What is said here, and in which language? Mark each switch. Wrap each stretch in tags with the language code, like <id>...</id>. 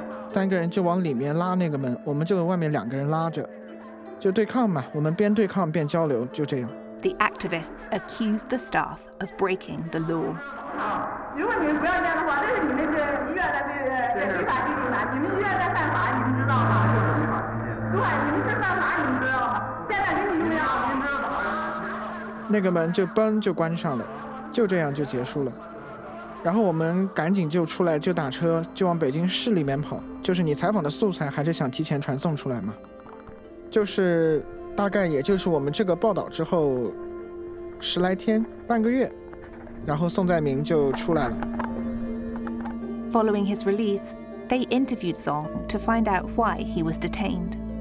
<zh>3个人就往里面拉那个门，我们就外面2个人拉着，就对抗嘛。我们边对抗边交流，就这样。</zh> <en>The activists accused the staff of breaking the law.</en> <zh>如果你们不要这样的话，这是你们这医院的违法经营的，你们医院在犯法，你们知道吗？对，你们是犯法，你们知道吗？现在给你们俩，你们知道吗？那个门就嘣就关上了，就这样就结束了。然后我们赶紧就出来，就打车，就往北京市里面跑。就是你采访的素材还是想提前传送出来嘛？就是大概也就是我们这个报道之后10来天，半个月，然后宋在明就出来了。</zh> <en>Following his release, they interviewed Song to find out why he was detained.</en>